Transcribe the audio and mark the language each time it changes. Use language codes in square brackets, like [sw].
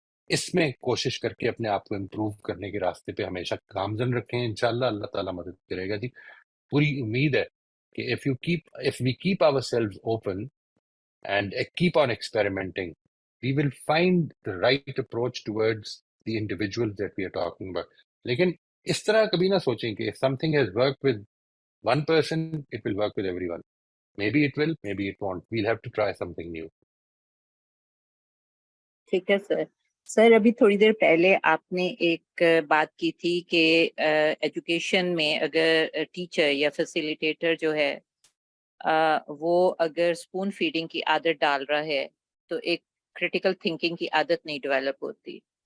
[ur] اس میں کوشش کر کے اپنے آپ کو امپروو کرنے کے راستے پہ ہمیشہ گامزن رکھیں، انشاءاللہ اللہ تعالیٰ مدد کرے گا. جی پوری امید ہے کہ [en] if we keep ourselves open and keep on experimenting, we will find the right approach towards the individuals that we are talking about. [ur] لیکن اس طرح کبھی نہ سوچیں کہ [en] if something has worked with one person, it will work with everyone. Maybe it will, maybe it won't. We'll have to try something new. [ur] ٹھیک ہے سر. سر ابھی تھوڑی دیر پہلے آپ نے ایک بات کی تھی کہ ایجوکیشن میں اگر ٹیچر یا فیسیلیٹیٹر جو ہے وہ اگر اسپون فیڈنگ کی عادت ڈال رہا ہے تو ایک کریٹیکل تھنکنگ کی عادت نہیں ڈیولپ ہوتی.